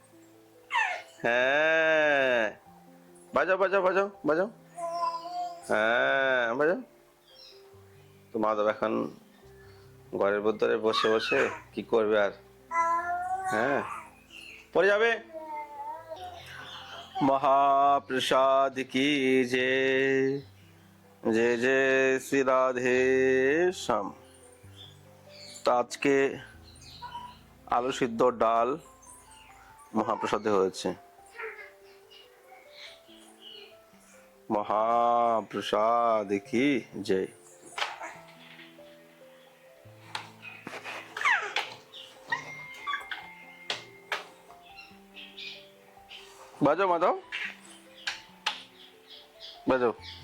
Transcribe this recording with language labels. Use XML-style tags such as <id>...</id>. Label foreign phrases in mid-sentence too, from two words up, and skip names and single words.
<bn>হ্যাঁ, বাজাও বাজাও বাজাও বাজাও। হ্যাঁ, বাজাও। তো মাধব এখন ঘরের ভিতরে বসে বসে কি করবে আর? হ্যাঁ, পড়ে যাবে।</bn> <hi>महाप्रसाद की जय, जय जय श्री राधे श्याम।</hi> <bn>তো আজকে আলু সিদ্ধ ডাল মহাপ্রসাদে হয়েছে।</bn> <hi>महाप्रसाद की जय।</hi> <bn>বাজাও মাধব, বাজাও।</bn>